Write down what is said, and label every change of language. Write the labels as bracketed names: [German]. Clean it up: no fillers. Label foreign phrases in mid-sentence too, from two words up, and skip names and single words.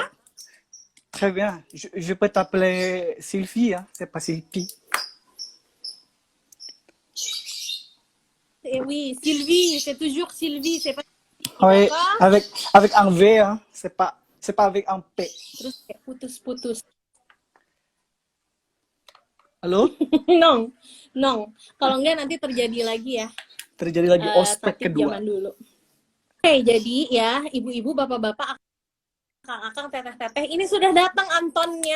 [French] va? Très bien. Je peux t'appeler Sylvie, hein? C'est pas Sylvie. Eh oui, Sylvie, c'est toujours Sylvie, c'est pas Oui, d'accord? avec un V, hein? C'est pas avec un P. [Indonesian] Terus kayak putus. [French] Allô? [Indonesian] No. Kalau enggak nanti terjadi lagi ya. terjadi lagi ospek tatip kedua. zaman dulu. Oke, jadi ya ibu-ibu, bapak-bapak, akang-akang, teteh-teteh, ini sudah datang Antonnya.